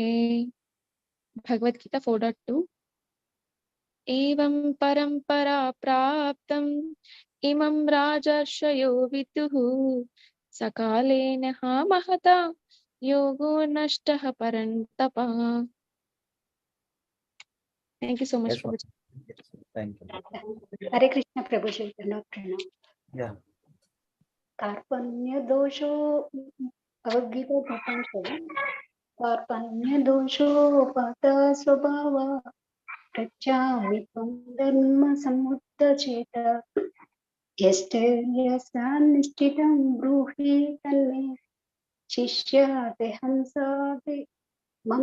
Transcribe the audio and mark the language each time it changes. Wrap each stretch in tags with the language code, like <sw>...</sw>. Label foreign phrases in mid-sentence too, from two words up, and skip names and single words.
<sa>Bhagavad Gita 4.2 एवं परंपरा प्राप्तम् इमं राजर्षयो विदुः सकालेन महता योगो नष्टः परन्तपा.</sa> <en>Thank you so much. Yes, Mataji. Thank you.</en> <sa>హరే కృష్ణ ప్రభుజీ. ప్రణవ్.</sa> <en>Yeah.</en> <sa>కార్పణ్య దోషో Bhagavad-gīta 2.7 कार्पण्यदोषोपहत स्वभाव पृच्छामि त्वं धर्मसमुद्धचेत यष्टेयसान्निष्ठितं ब्रूहि तन्मे शिष्यादेहं साधे मम</sa>